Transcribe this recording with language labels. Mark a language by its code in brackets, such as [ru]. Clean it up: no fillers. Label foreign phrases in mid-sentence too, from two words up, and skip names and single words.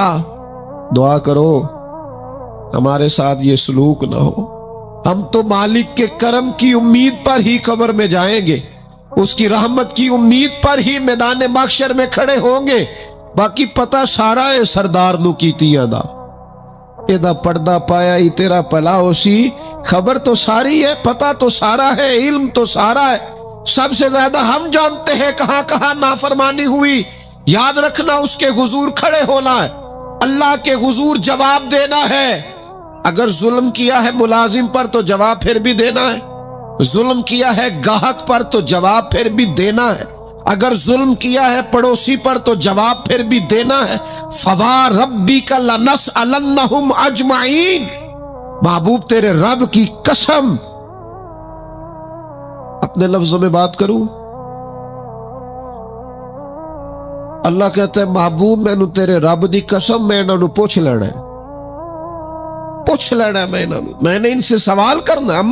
[ur] دعا کرو ہمارے ساتھ یہ سلوک نہ ہو۔ ہم تو مالک کے کرم کی امید پر ہی قبر میں جائیں گے، اس کی رحمت کی امید پر ہی میدان محشر میں کھڑے ہوں گے۔ [pa] باقی پتہ سارا ہے سردار نو کیتیاں دا، ایدہ پردہ پایا ہی تیرا پلا ہو سی۔ [ur] خبر تو ساری ہے، پتہ تو سارا ہے، علم تو سارا ہے۔ سب سے زیادہ ہم جانتے ہیں کہاں کہاں نافرمانی ہوئی۔ یاد رکھنا اس کے حضور کھڑے ہونا ہے، اللہ کے حضور جواب دینا ہے۔ اگر ظلم کیا ہے ملازم پر تو جواب پھر بھی دینا ہے، ظلم کیا ہے گاہک پر تو جواب پھر بھی دینا ہے، اگر ظلم کیا ہے پڑوسی پر تو جواب پھر بھی دینا ہے۔ [ar] فَوَرَبِّكَ لَنَسْأَلَنَّهُمْ أَجْمَعِينَ، [ur] محبوب تیرے رب کی قسم، اپنے لفظوں میں بات کروں، اللہ کہتا ہے محبوب [pa] میں نو تیرے رب دی قسم [ur] میں انہوں نے پوچھ لینا ہے، پوچھ لینا ہے میں نے ان سے سوال کرنا ہے۔